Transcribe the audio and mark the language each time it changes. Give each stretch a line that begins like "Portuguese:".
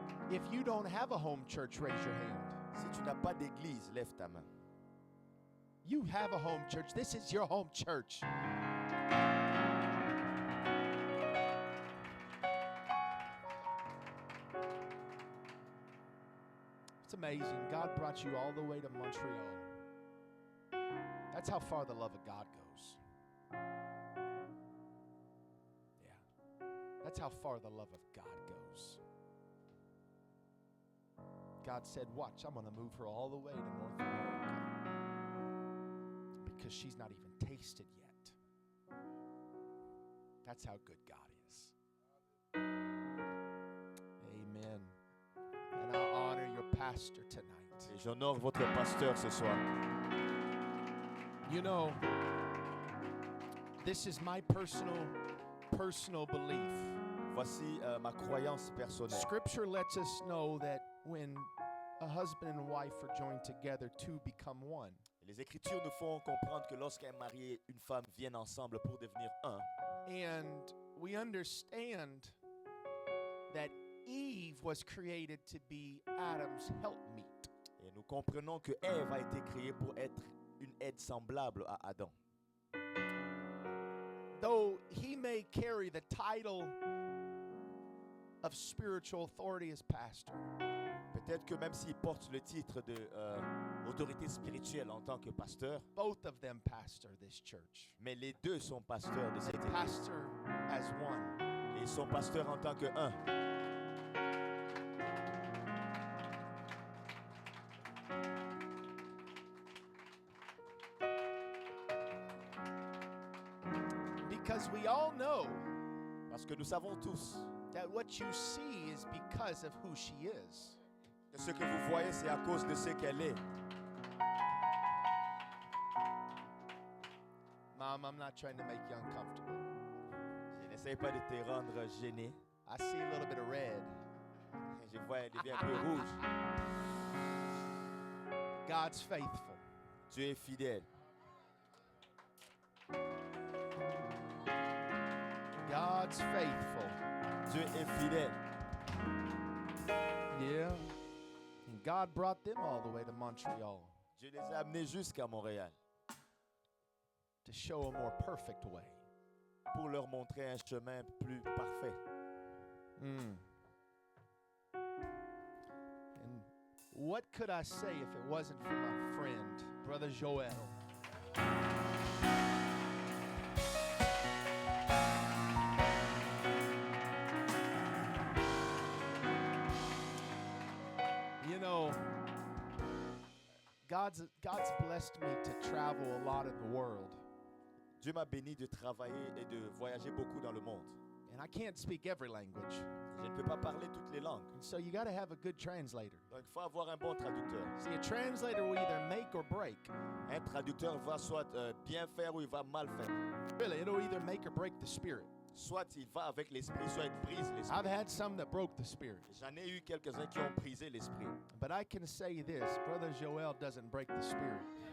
English: If you don't have a home church, raise your hand.
French: Si tu n'as pas d'église, lève ta main.
English: You have a home church. This is your home church. It's amazing. God brought you all the way to Montreal. That's how far the love of God goes. Yeah. That's how far the love of God goes. God said, watch, I'm going to move her all the way to North America because she's not even tasted yet. That's how good God is. Amen. And I honor your pastor tonight.
French: Et j'honore votre pasteur ce soir.
English: You know, this is my personal belief.
French: Voici ma croyance personnelle.
English: Scripture lets us know that when a husband and wife are joined together, two become one.
French: Les Écritures nous font comprendre que lorsqu'un mari et une femme viennent ensemble pour devenir un,
English: and we understand that Eve was created to be Adam's helpmeet.
French: et nous comprenons que Ève a été créée pour être une aide semblable à Adam.
English: Though he may carry the title of spiritual authority as pastor,
French: Peut-être que même s'il porte le titre d'autorité spirituelle en tant que pasteur,
English: both of them pastor this church.
French: mais les deux sont pasteurs de
English: They
French: cette église.
English: pastor as one.
French: Et ils sont pasteurs en tant que un.
English: Because we all know
French: Parce que nous savons tous
English: that what you see is because of who she is.
French: que ce que vous voyez, c'est à cause de ce qu'elle est.
English: Mom, I'm not trying to make you uncomfortable.
French: Je n'essaie pas de te rendre gêné.
English: I see a little bit of red.
French: Je vois, elle devient un peu rouge.
English: God's faithful.
French: Dieu est fidèle.
English: God's faithful.
French: Dieu est fidèle.
English: Yeah. And God brought them all the way to Montreal
French: Dieu les a amenés jusqu'à Montréal
English: to show a more perfect way.
French: pour leur montrer un chemin plus parfait.
English: And what could I say if it wasn't for my friend, Brother Joel? You know, God's blessed me to travel a lot in the world.
French: Dieu m'a béni de travailler et de voyager beaucoup dans le monde.
English: And I can't speak every language.
French: Je ne peux pas parler toutes les langues.
English: And so you got to have a good translator.
French: Donc il faut avoir un bon traducteur.
English: See, a translator will either make or break.
French: Un traducteur va soit bien faire ou il va mal faire.
English: Really, it'll either make or break the spirit.
French: Soit il va avec l'esprit, soit il brise
English: I've
French: l'esprit.
English: had some that broke the spirit.
French: J'en ai eu quelques-uns qui ont brisé l'esprit.
English: But I can say this, Brother Joel doesn't break the spirit.